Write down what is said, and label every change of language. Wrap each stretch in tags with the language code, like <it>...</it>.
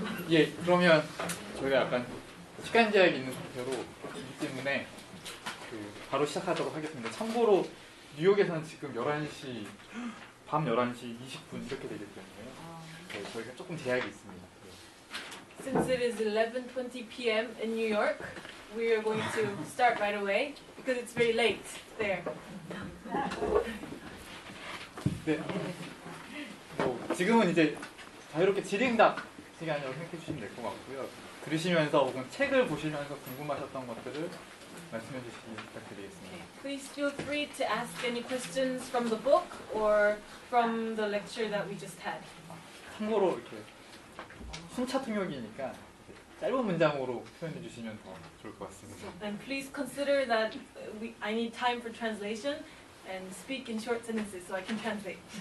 <ko>예, 그러면 저희가 약간 시간 제약이 있는 상태로 이기 때문에 바로 시작하도록 하겠습니다. 참고로 뉴욕에서는 지금 11시, 밤 11시 20분 이렇게 되기 때문에 네, 저희가 조금 제약이 있습니다.</ko> <en>Since it is 11:20 p.m. in New York, we are going to start right away because it's very late there.</en> <ko>네, 지금은 이제 자유롭게 질의응답 시간이라고 생각해 주시면 될 것 같고요. 들으시면서 혹은 책을 보시면서 궁금하셨던 것들을 말씀해 주시기 부탁드리겠습니다.</ko> <en>Okay. Please feel free to ask any questions from the book or from the lecture that we just had.</en> <ko>참고로 이렇게 순차 통역이니까 짧은 문장으로 표현해 주시면 더 좋을 것 같습니다.</ko> <en>And please consider that I need time for translation and speak in short sentences so I can translate.</en>